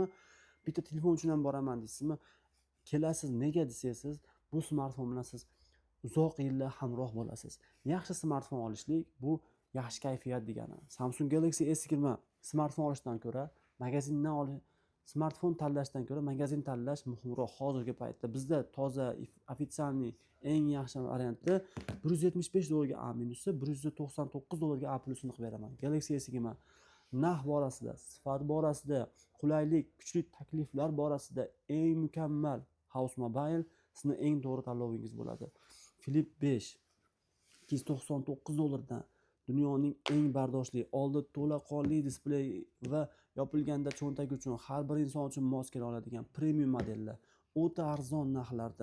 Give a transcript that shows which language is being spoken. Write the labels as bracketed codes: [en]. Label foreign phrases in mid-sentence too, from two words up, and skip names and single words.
[uz] Bitta telefon uchun ham boraman deysizmi? Kelasiz, nega desangiz, bu smartfon bilan siz uzoq yillar hamroh bo'lasiz. Yaxshi smartfon olishlik bu yaxshi kayfiyat degani. Samsung Galaxy S20 smartfon olishdan ko'ra magazindan smartfon tanlashdan ko'ra magazin tanlash muhimroq hozirgi paytda. Bizda toza ofitsialniy eng yaxshi variantda $175 ga A-, $199 ga A+ ni qilib beraman. Galaxy S20 narx borasida, sifat borasida, qulaylik, kuchli takliflar borasida eng mukammal House Mobile sizni eng to'g'ri tanlovingiz bo'ladi. Flip 5 $299 dan dunyoning eng bardoshli, oldi to'laqonli displey va yopilganda cho'ntak uchun har bir inson uchun mos kela oladigan premium modellar o'ta arzon narxlarda.